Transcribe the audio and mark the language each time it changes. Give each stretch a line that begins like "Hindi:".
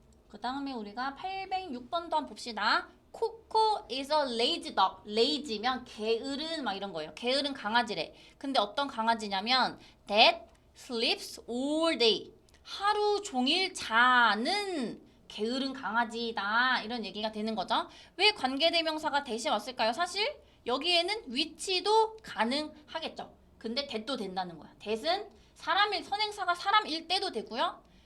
Korean: 그 다음에 우리가 806번도 한번 봅시다.
English: 코코 is a lazy dog.
Korean: lazy면 게으른 막 이런 거예요. 게으른 강아지래. 근데 어떤 강아지냐면
English: that sleeps all day.
Korean: 하루 종일 자는 게으른 강아지다. 이런 얘기가 되는 거죠. 왜 관계대명사가 대신 왔을까요? 사실 여기에는 위치도 가능하겠죠. 근데 that도 된다는 거야. that은 선행사가 사람일 때도 되고요.